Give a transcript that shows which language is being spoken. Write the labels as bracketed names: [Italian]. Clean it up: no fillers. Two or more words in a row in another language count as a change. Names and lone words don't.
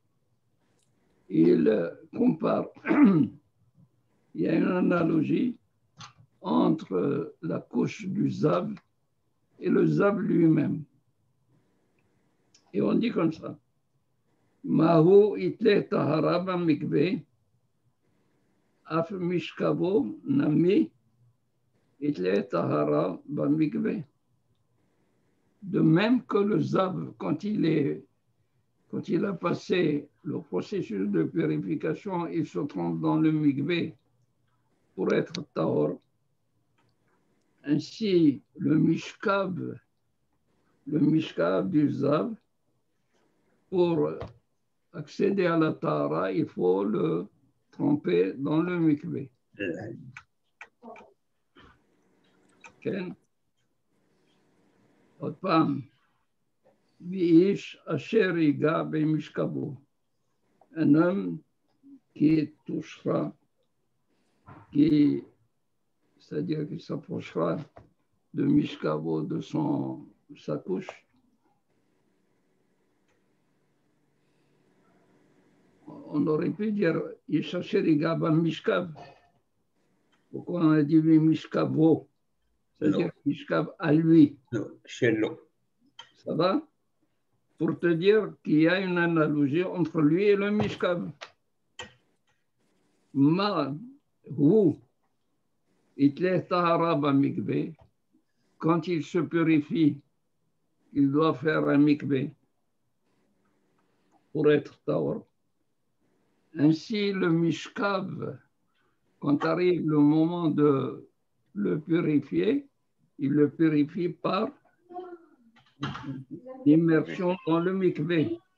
[French] Il compare, il y a une analogie entre la couche du Zav et le Zav lui-même. Et on dit comme ça. [Aramaic] מה הוא אית ליה טהרה במקוה אף משכבו נמי אית ליה טהרה במקוה. [French] De même que le Zav, quand il a passé le processus de purification, il se trompe dans le mikveh pour être tahor. Ainsi, le mishkav du Zav, pour accéder à la tahara, il faut le tremper dans le mikveh. [Hebrew] כן? עוד פעם, ואיש אשר ייגע במשכבו, [French] un homme qui touchera, c'est-à-dire qui s'approchera de Mishkavo, de sa couche, on aurait pu dire Yishasher Gaba Mishkav. Pourquoi on a dit Mishkavo? C'est-à-dire Mishkav à lui. Non, Shello. Ça va? Pour te dire qu'il y a une analogie entre lui et le Mishkav. [Aramaic] מה הוא אית ליה טהרה במקוה. [French] Quand il se purifie, il doit faire un mikveh pour être tahor. Ainsi, le Mishkav, quand arrive le moment de le purifier, il le purifie par l'immersion dans le mikveh.